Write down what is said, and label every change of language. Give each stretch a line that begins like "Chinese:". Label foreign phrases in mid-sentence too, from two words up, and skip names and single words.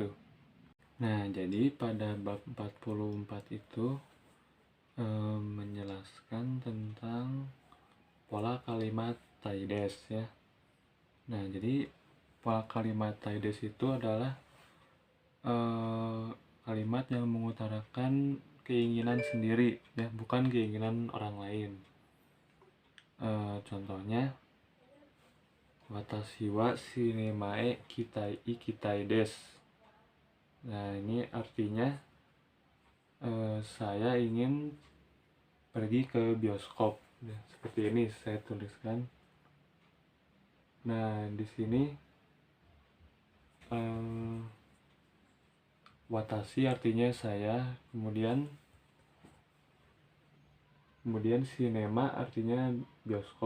Indonesian: Nah, jadi pada bab 44 itu menjelaskan tentang pola kalimat taides, ya. Nah, jadi pola kalimat taides itu adalah kalimat yang mengutarakan keinginan sendiri, ya, bukan keinginan orang lain. Contohnya,
Japanese: 私はシネマへ行きたいです.
Indonesian: Nah, ini artinya saya ingin pergi ke bioskop, ya, seperti ini saya tuliskan. Nah, di sini watashi artinya saya, kemudian sinema artinya bioskop.